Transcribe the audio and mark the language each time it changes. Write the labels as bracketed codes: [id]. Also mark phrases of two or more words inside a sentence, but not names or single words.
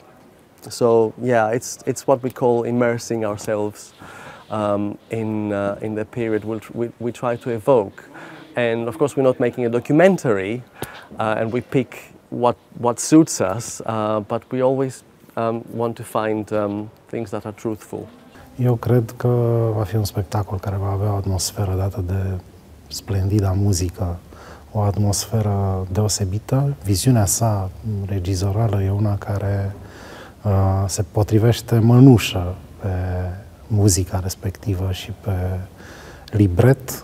[en] So yeah, it's what we call immersing ourselves in the period which we try to evoke. And of course, we're not making a documentary, and we pick what suits us, but we always want to find things that are truthful. [ro] Eu cred că va fi un spectacol care va avea o atmosferă dată de splendida muzică, o atmosferă deosebită. Viziunea sa regizorală e una care se potrivește mănușă pe muzica respectivă și pe libret.